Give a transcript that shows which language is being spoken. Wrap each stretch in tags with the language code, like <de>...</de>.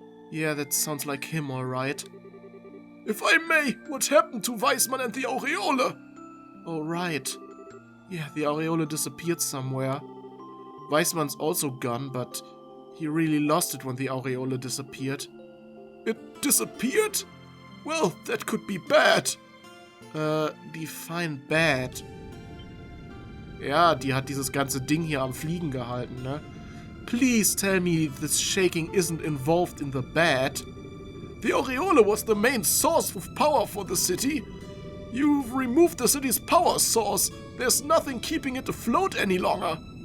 <en>Yeah, that sounds like him, alright. If I may, what happened to Weissman and the Aureole? Oh, right. Yeah, the Aureole disappeared somewhere. Weissman's also gone, but he really lost it when the Aureole disappeared. It disappeared? Well, that could be bad. Define bad.</en> <de>Ja, die hat dieses ganze Ding hier am Fliegen gehalten, ne?</de> <en>Please tell me this shaking isn't involved in the bad. The Aureole was the main source of power for the city. You've removed the city's power source. There's nothing keeping it afloat any longer.</en>